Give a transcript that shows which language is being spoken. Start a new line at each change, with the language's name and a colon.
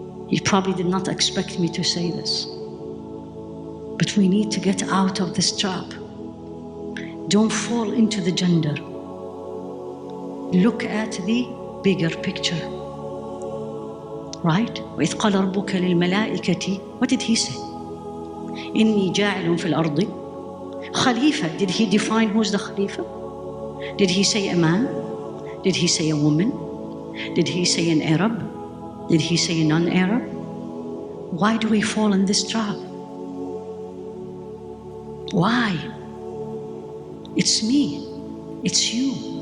English: You probably did not expect me to say this, but we need to get out of this trap. Don't fall into the gender. Look at the bigger picture. Right?
Arabic: وَإِذْ قَالَ رَبُّكَ لِلْمَلَائِكَةِ,
English: what did He say?
Arabic: إِنِّي جَاعِلٌ فِي الْأَرْضِ Khalifa.
English: Did He define who's the Khalifa? Did He say a man? Did He say a woman? Did He say an Arab? Did He say a non-Arab? Why do we fall in this trap? Why? It's me. It's you.